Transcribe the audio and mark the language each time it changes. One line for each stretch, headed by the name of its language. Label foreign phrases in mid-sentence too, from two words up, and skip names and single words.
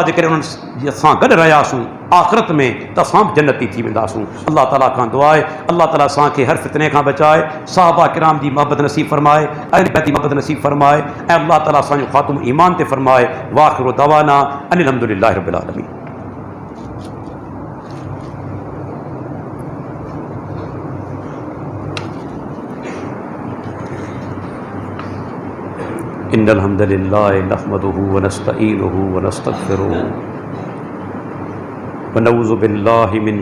Sindhi: जेकॾहिं उन्हनि सां गॾु रहियासीं आख़िरत में त असां बि जन्नती थी वेंदासीं। अल्लाह ताला खां दुआ आहे अल्लाह ताला असांखे हर फितने खां बचाए, साहबा किराम जी मोहबत नसीब फरमाए, अहल बैत जी मोहबत नसीब फरमाए, ऐं अल्लाह ताला असांजो ख़ात्मो ईमान ते फरमाए।
Arabic: وآخر دعوانا أن الحمد لله رب العالمين. إن الحمد لله نحمده ونستعينه ونستغفره ونعوذ بالله من